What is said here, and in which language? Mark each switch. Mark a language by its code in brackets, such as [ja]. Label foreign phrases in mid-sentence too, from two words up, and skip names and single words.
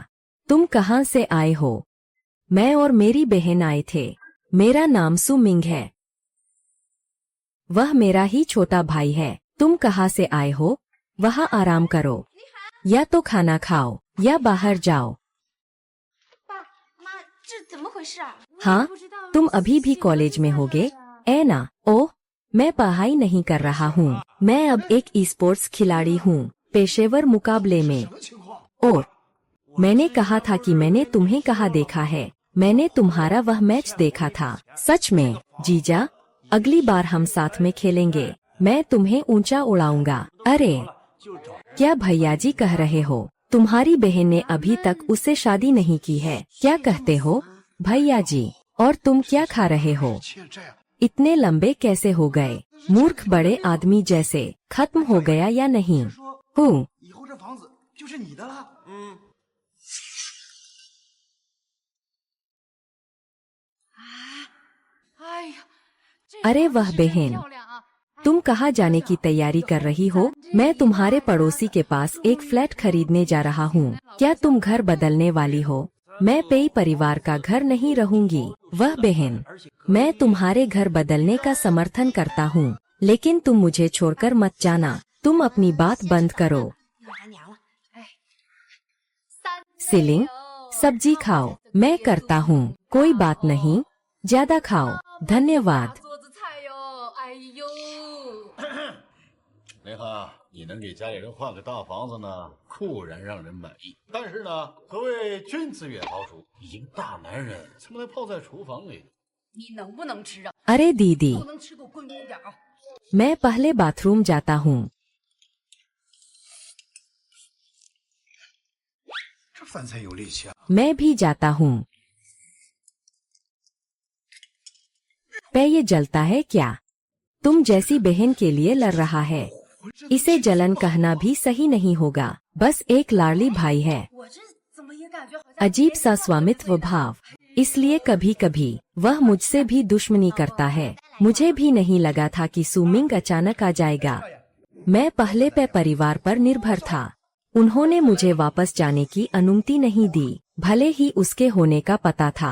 [hi] तुम कहाँ से आए हो? मैं और मेरी बहन आए थे। मेरा नाम सुमिंग है। वह मेरा ही छोटा भाई है। तुम कहाँ से आए हो? वहाँ आराम करो, या तो खाना खाओ या बाहर जाओ। [zh] 爸妈，这怎么回事啊？ [hi] हाँ, तुम अभी भी कॉलेज में होगे? ऐना, ओह, मैं पढ़ाई नहीं कर रहा हूँ। मैं अब एक ई स्पोर्ट्स खिलाड़ी हूँ, पेशेवर मुकाबले में। [zh] 什么情况？ [hi] और मैंने कहा था कि मैंने तुम्हें कहाँ देखा है। मैंने तुम्हारा वह मैच देखा था। सच में, जीजा, अगली बार हम साथ में खेलेंगे। मैं तुम्हें ऊंचा उड़ाऊंगा। अरे, क्या भैया जी कह रहे हो? तुम्हारी बहन ने अभी तक उससे शादी नहीं की है। क्या कहते हो भैया जी? और तुम क्या खा रहे हो? [zh] 切这样， [hi] इतने लंबे कैसे हो गए? मूर्ख बड़े आदमी जैसे। खत्म हो गया या नहीं? [zh] 说 हूँ। 以后这房子就是你的了。哎呀，这 [hi] अरे [zh] 房子 [hi] वह [zh] 是真 [hi] बहन, [zh] 漂亮啊！ [hi] तुम कहाँ जाने की तैयारी कर रही हो? मैं तुम्हारे पड़ोसी के पास एक फ्लैट खरीदने जा रहा हूँ। क्या तुम घर बदलने वाली हो? मैं पेई परिवार का घर नहीं रहूंगी। वह बहन, मैं तुम्हारे घर बदलने का समर्थन करता हूँ, लेकिन तुम मुझे छोड़कर मत जाना। तुम अपनी बात बंद करो। सिलिंग, सब्जी खाओ। मैं करता हूँ, कोई बात नहीं। ज्यादा खाओ। धन्यवाद। [zh] 哎呦，林哈，你能给家里人换个大房子呢，固然让人满意。但是呢，何谓君子远庖厨？一个大男人怎么能泡在厨房里？你能不能吃啊？ [hi] अरे दीदी, [zh] 不能吃给我滚远点啊！ [hi] मैं पहले बाथरूम जाता हूँ। [zh] 这饭菜有力气啊！ [hi] मैं भी जाता हूँ। पे ये जलता है क्या? तुम जैसी बहन के लिए लड़ रहा है। इसे जलन कहना भी सही नहीं होगा। बस एक लाडली भाई है। [zh] 我这怎么也感觉好像 [hi] अजीब सा स्वामित्व भाव, इसलिए कभी कभी वह मुझसे भी दुश्मनी करता है। मुझे भी नहीं लगा था कि सुमिंग अचानक आ जाएगा। मैं पहले पे परिवार पर निर्भर था। उन्होंने मुझे वापस जाने की अनुमति नहीं दी, भले ही उसके होने का पता था।